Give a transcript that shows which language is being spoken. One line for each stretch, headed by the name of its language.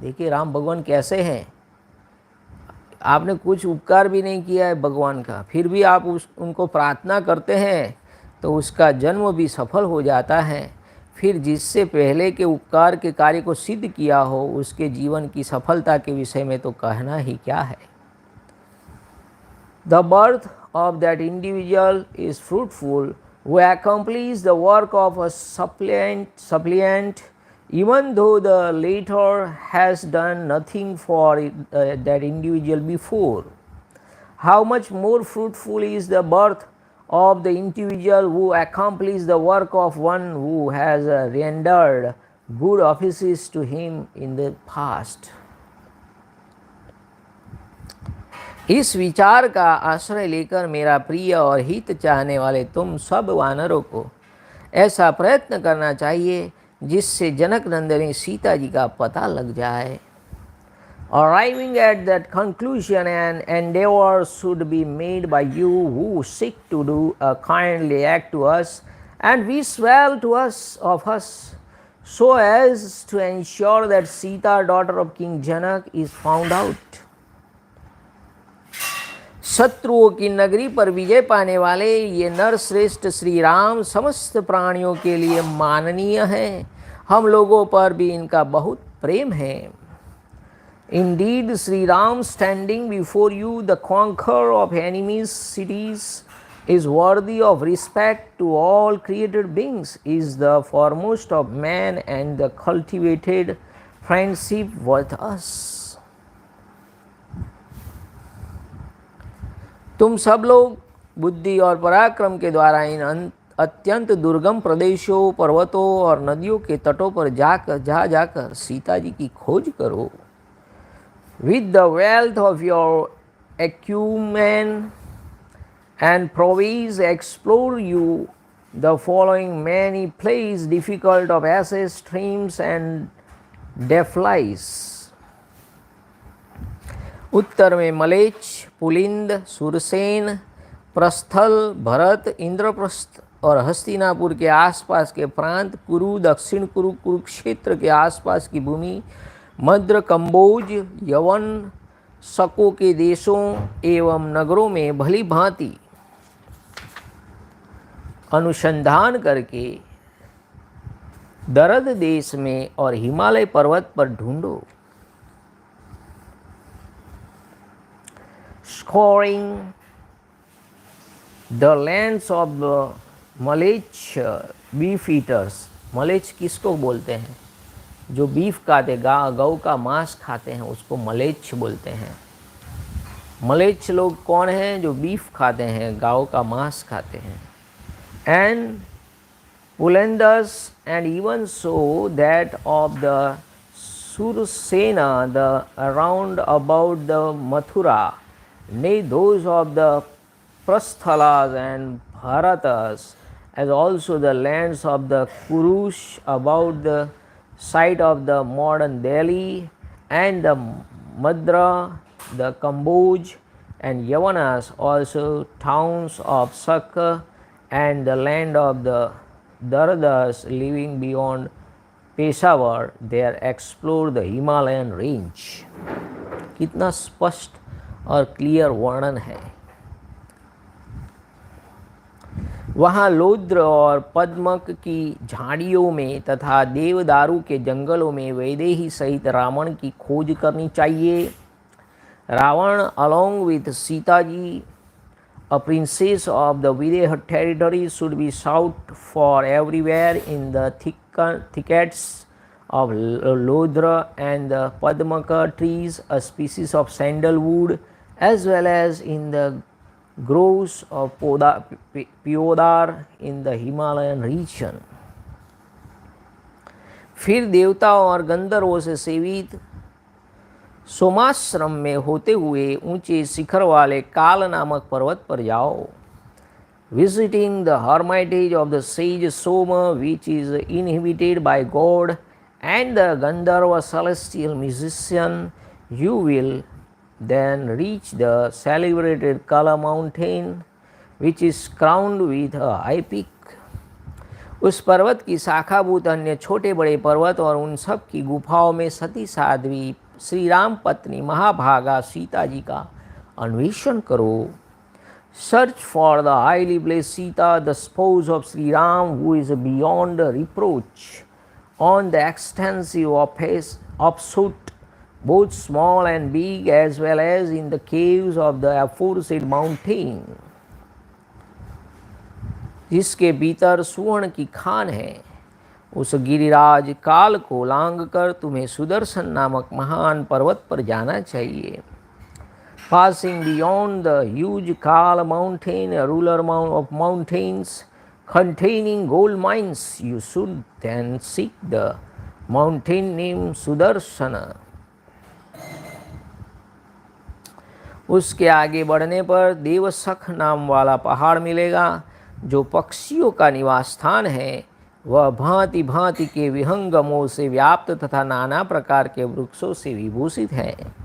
Hindi: देखिए राम भगवान कैसे हैं, आपने कुछ उपकार भी नहीं किया है भगवान का, फिर भी आप उनको प्रार्थना करते हैं तो उसका जन्म भी सफल हो जाता है। फिर जिससे पहले के उपकार के कार्य को सिद्ध किया हो उसके जीवन की सफलता के विषय में तो कहना ही क्या है।
English: The birth of that individual is fruitful who accomplishes the work of a suppliant even though the latter has done nothing for that individual before. How much more fruitful is the birth of the individual who accomplishes the work of one who has rendered good offices to him in the past.
Hindi: इस विचार का आश्रय लेकर मेरा प्रिय और हित चाहने वाले तुम सब वानरों को ऐसा प्रयत्न करना चाहिए जिससे जनक नंदिनी सीता जी का पता लग जाए।
English: Arriving at that conclusion, an endeavor should be made by you who seek to do a kindly act to us and wish well to us of us, so as to ensure that Sita, daughter of King Janak, is found out.
Hindi: शत्रुओं की नगरी पर विजय पाने वाले ये नर श्रेष्ठ श्री राम समस्त प्राणियों के लिए माननीय हैं। हम लोगों पर भी इनका बहुत प्रेम है।
English: Indeed, Shri Ram standing before you, the conqueror of enemies' cities, is worthy of respect to all created beings, is the foremost of man and the cultivated friendship with us.
Hindi: तुम सब लोग बुद्धि और पराक्रम के द्वारा इन अत्यंत दुर्गम प्रदेशों, पर्वतों और नदियों के तटों पर जाकर सीता जी की खोज करो।
English: With the wealth of your acumen and prowess, explore you the following many places difficult of access, streams and defiles.
Hindi: उत्तर में मलेच्छ, पुलिंद, सुरसेन, प्रस्थल, भरत, इंद्रप्रस्थ और हस्तिनापुर के आसपास के प्रांत, कुरु, दक्षिण कुरु, कुरुक्षेत्र के आसपास की भूमि, मद्र, कंबोज, यवन, शकों के देशों एवं नगरों में भली भांति अनुसंधान करके दरद देश में और हिमालय पर्वत पर ढूंढो।
English: Scouring the lands of mleccha beef eaters.
Hindi: मलेच्छ किसको बोलते हैं? जो बीफ खाते, गौ का मांस खाते हैं उसको मलेच्छ बोलते हैं। मलेच्छ लोग कौन हैं? जो बीफ खाते हैं, गायों का मांस खाते हैं।
English: And Pulindas and even so that of the Surasena the around about the Mathura, nay those of the Prasthalas and Bharatas, as also the lands of the Kurush about the site of the modern Delhi, and the Madra, the Kamboj and Yavanas, also towns of Sakka and the land of the Daradas living beyond Peshawar, there explore the Himalayan range.
Hindi: कितना स्पष्ट और clear वर्णन है। वहाँ लौद्र और पद्मक की झाड़ियों में तथा देवदारू के जंगलों में वैदेही सहित रावण की खोज करनी चाहिए।
English: Ravana along with Sita ji, a princess of the Videha territory, should be sought for everywhere in the thickets of Lodra and the Padmaka trees, a species of sandalwood, as well as in the groves of Piodar in the Himalayan region।
Hindi: फिर देवताओं और गंधर्वों से सेवित सोमाश्रम में होते हुए ऊंचे शिखर वाले काल नामक पर्वत पर जाओ।
English: Visiting the hermitage of the sage Soma, which is inhabited by God and the Gandharva celestial musician, you will then reach the celebrated Kala mountain, which is crowned with a high peak।
Hindi: उस पर्वत की शाखाभूत अन्य छोटे बड़े पर्वत और उन सब की गुफाओं में सती साध्वी श्री राम पत्नी महाभागा सीता जी का अन्वेषण करो।
English: Search for the highly blessed Sita, the spouse of Shri Ram, who is beyond reproach, on the extensive offshoot, both small and big, as well as in the caves of the aforesaid mountain,
Hindi: जिसके भीतर सुवर्ण की खान है। उस गिरिराज काल को लांग कर तुम्हें सुदर्शन नामक महान पर्वत पर जाना चाहिए।
English: Passing beyond the huge Kala mountain, a ruler of mountains containing gold mines, you should then seek the mountain named Sudarshana।
Hindi: उसके आगे बढ़ने पर देवसख नाम वाला पहाड़ मिलेगा, जो पक्षियों का निवास स्थान है। वह भांति भांति के विहंगमों से व्याप्त तथा नाना प्रकार के वृक्षों से विभूषित है।